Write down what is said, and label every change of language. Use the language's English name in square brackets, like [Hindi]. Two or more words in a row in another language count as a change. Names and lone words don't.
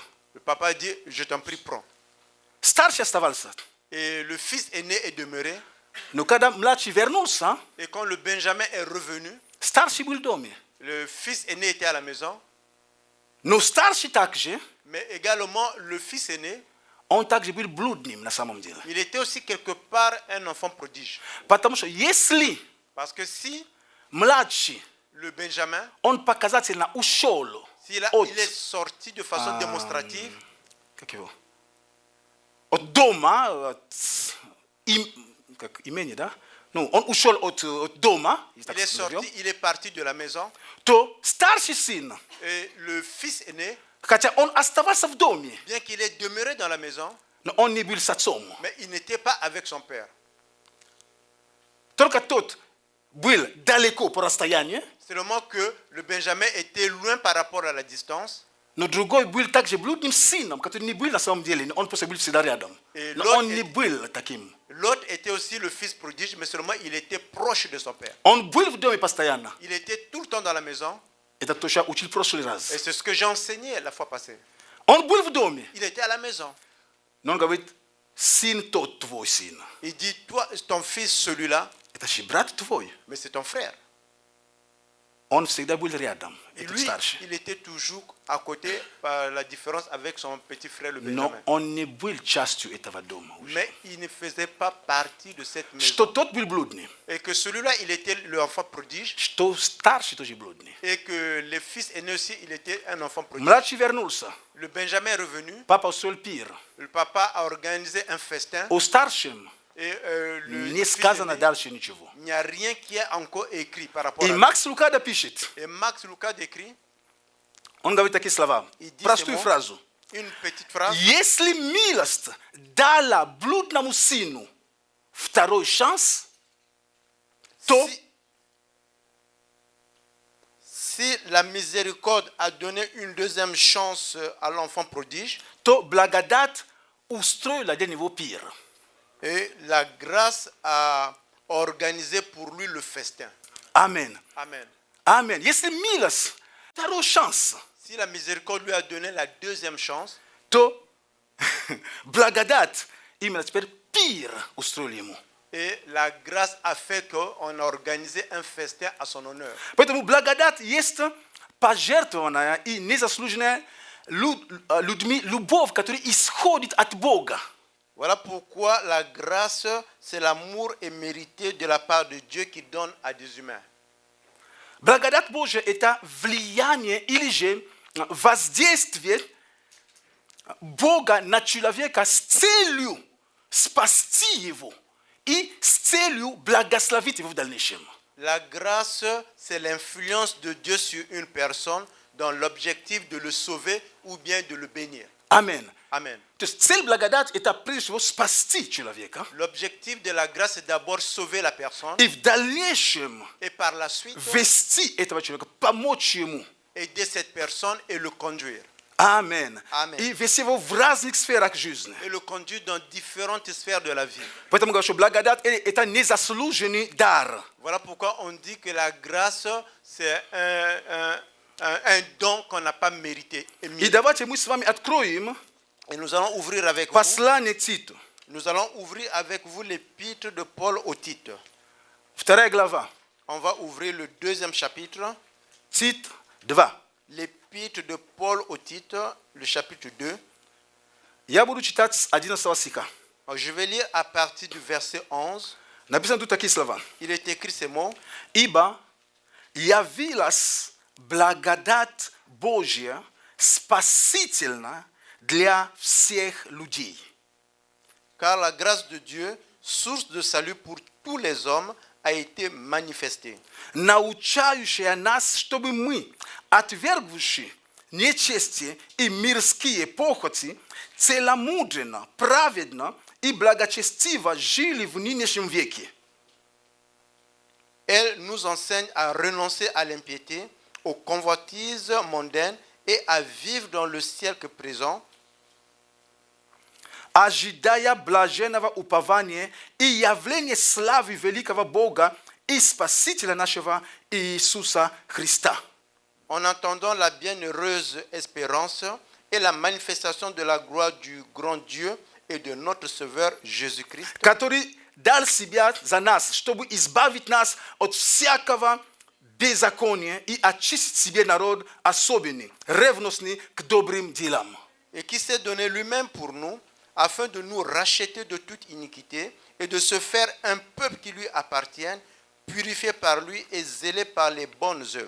[French] Le papa dit, je t'en prie, prends. [Russian] Старший оставался. [French] Et le fils aîné est demeuré. [Russian] Но когда младший вернулся, [French] Et quand le Benjamin est revenu, [Russian] старший был в доме. [French] le fils aîné était à la maison. [Russian] Но старший также, [French] Mais également, le fils aîné, [Russian] он также был блудным на самом деле. [French] il était aussi quelque part un enfant prodige. [Russian] Потому что если [French] Parce que si [Russian] младший, [French] le Benjamin, [Russian] он показательно ушел [French] il [Russian] от, [French] est sorti de façon démonstrative [Russian] как его, от дома, как имени, да? Ну, он ушел от дома, [French] il est sorti, il est parti de la maison, [Russian] то старший сын, [French] et le fils aîné, [Russian] хотя он оставался в доме, [French] bien qu'il est demeuré dans la maison, [Russian] но он не был с отцом. [French] mais il n'était pas avec son père. [Russian] Только тот был далеко по расстоянию, [French] Seulement que le Benjamin était loin par rapport à la distance. [Russian] но другой был также блудным сыном, который не был на самом деле, он просто был всегда рядом. И Но Лот он не был таким. [French] L'autre était aussi le fils prodige, mais seulement il était proche de son père. [Russian] Он был в доме постоянно. [French] Il était tout le temps dans la maison. [Russian] Это то, что я учил в прошлый [French] Et [Russian] раз. [French] c'est ce que j'ai enseigné la fois passée. [Russian] Он был в доме, [French] Il était à la maison. [Russian] но он говорит, сын тот твой сын. [French] Il dit, toi, ton fils, celui-là, [Russian] Это же брат твой. [French] mais c'est ton frère. [Russian] Он всегда был рядом, [French] Et [Russian] этот [French] lui, [Russian] старший. [French] il était toujours à côté, par la différence avec son petit frère, le [Russian] Но Benjamin. он не был частью этого дома уже. [French] Mais il ne faisait pas partie de cette [Russian] Что [French] maison. [Russian] тот был блудный, [French] Et que celui-là, il était l'enfant prodige. [Russian] что старший тоже блудный. [French] Et que le fils aîné aussi, il était un enfant prodige. [Russian] Младший вернулся. [French] Le Benjamin est revenu. [Russian] Папа устроил пир. [French] Le papa a organisé un festin. [Russian] О старшем [French] Et le [Russian] не [French] fils [Russian] сказано [French] aîné, [Russian] дальше ничего. [French] il n'y a rien qui est encore écrit par rapport [Russian] И [French] à lui. [Russian] Макс Лукадо пишет, [French] Et Max Lucas décrit [Russian] он говорит такие слова, [French] И dit [Russian] простую [French] ces mots. [Russian] фразу. [French] une petite phrase. [Russian] Если милость дала блудному сыну второй шанс, то [French] Si la miséricorde a donné une deuxième chance à l'enfant prodige, [Russian] благодать устроила для него пир. [French] et la grâce a organisé pour lui le festin. [Russian] Амен. [French] Amen. [Russian] Амен. Если милость второй шанс, [French] Si la miséricorde lui a donné la deuxième chance, [Russian] то благодать именно теперь пир устроили ему. [French] et la grâce a fait qu'on a organisé un festin à son honneur. [Russian] Поэтому благодать есть пожертвованная и незаслуженная людьми любовь, которая исходит от Бога. [French] Voilà pourquoi la grâce, c'est l'amour immérité de la part de Dieu qui donne à des humains. [Russian] Благодать Божия – это влияние или же воздействие Бога на человека с целью спасти его и с целью благословить его в дальнейшем. [French] La grâce, c'est l'influence de Dieu sur une personne dans l'objectif de le sauver ou bien de le bénir. Amen. Amen. [Russian] То есть цель благодати – это прежде всего спасти человека. [French] L'objectif de la grâce, c'est d'abord sauver la personne [Russian] И в дальнейшем [French] et par la suite [Russian] вести этого человека, помочь ему. [French] aider cette personne et le conduire. Amen. Amen. [Russian] И вести его в разных сферах жизни. [French] Et le conduire dans différentes sphères de la vie. [Russian] Поэтому говорю, что благодать – это незаслуженный дар. [French] Voilà pourquoi on dit que la grâce, c'est un don qu'on n'a pas mérité. [Russian] И давайте мы с вами откроем [French] Et nous allons ouvrir avec vous. [Russian] послание Титу. [French] Nous allons ouvrir avec vous l'épître de Paul aux Tites. [Russian] 2 глава. [French] On va ouvrir le 2e chapitre. [Russian] Тит 2. [French] L'épître de Paul aux Tites, le chapitre 2. [Russian] Я буду читать с 11 стиха. [French] Je vais lire à partir du verset 11. [Russian] Написано тут такие слова. [French] Il est écrit ces mots. [Russian] Ибо явилась благодать Божья спасительна для всех людей. [French] Car la grâce de Dieu, source de salut pour tous les hommes, a été manifestée. [Russian] Научающая нас, чтобы мы, отвергнувши нечестие и мирские похоти, целомудренно, праведно и благочестиво жили в нынешнем веке. [French] Elle nous enseigne à renoncer à l'impiété, aux convoitises mondaines et à vivre dans le siècle présent, [Russian] ожидая блаженного упования и явления славы великого Бога и Спасителя нашего Иисуса Христа. [French] en attendant la bienheureuse espérance et la manifestation de la gloire du grand Dieu et de notre Sauveur Jésus-Christ, [Russian] Который дал себя за нас, чтобы избавить нас от всякого беззакония и очистить себе народ особенный, ревностный к добрым делам. [French] et qui s'est donné lui-même pour nous, afin de nous racheter de toute iniquité et de se faire un peuple qui lui appartienne, purifié par lui et zélé par les bonnes œuvres.